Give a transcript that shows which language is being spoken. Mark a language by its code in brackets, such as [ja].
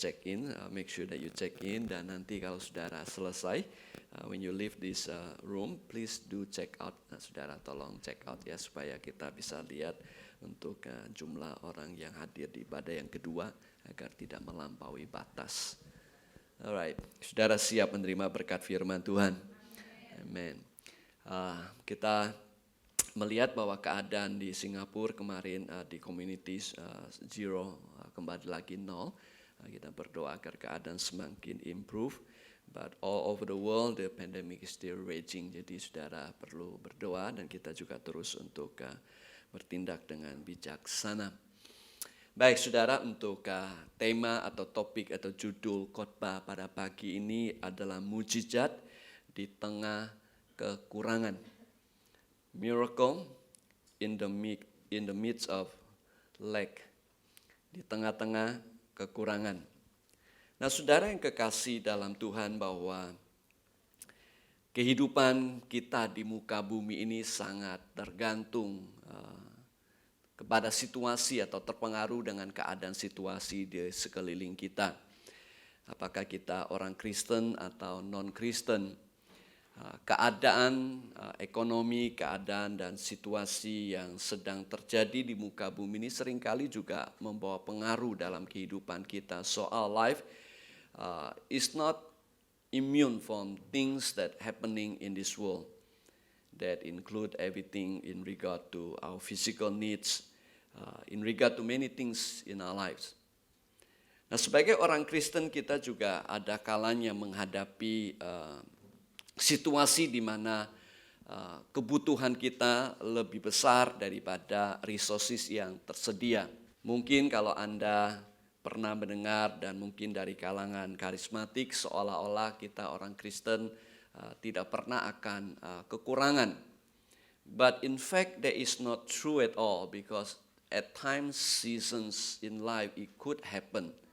[en] check in, make sure that you check in, [id] dan nanti kalau saudara selesai, [en] when you leave this room, please do check out. [id] Saudara tolong check out ya, supaya kita bisa lihat untuk jumlah orang yang hadir di ibadah yang kedua, agar tidak melampaui batas. Alright, saudara siap menerima berkat firman Tuhan? Amen. Kita melihat bahwa keadaan di Singapura kemarin di communities zero kembali lagi nol. Kita berdoa agar keadaan semakin improve. [en] But all over the world the pandemic is still raging. [id] Jadi saudara perlu berdoa dan kita juga terus untuk bertindak dengan bijaksana. Baik saudara, untuk tema atau topik atau judul khotbah pada pagi ini adalah mujizat di tengah kekurangan. [en] Miracle in the midst of lack. [id] Di tengah-tengah kekurangan. Nah, saudara yang kekasih dalam Tuhan, bahwa kehidupan kita di muka bumi ini sangat tergantung kepada situasi atau terpengaruh dengan keadaan situasi di sekeliling kita. Apakah kita orang Kristen atau non-Kristen, keadaan ekonomi, keadaan dan situasi yang sedang terjadi di muka bumi ini seringkali juga membawa pengaruh dalam kehidupan kita. [en] So our life is not immune from things that happening in this world, that include everything in regard to our physical needs, in regard to many things in our lives. [id] Nah, sebagai orang Kristen kita juga ada kalanya menghadapi situasi di mana kebutuhan kita lebih besar daripada resources yang tersedia. Mungkin kalau Anda pernah mendengar dan mungkin dari kalangan karismatik, seolah-olah kita orang Kristen tidak pernah akan kekurangan. [en] But in fact that is not true at all, because at times, seasons in life it could happen.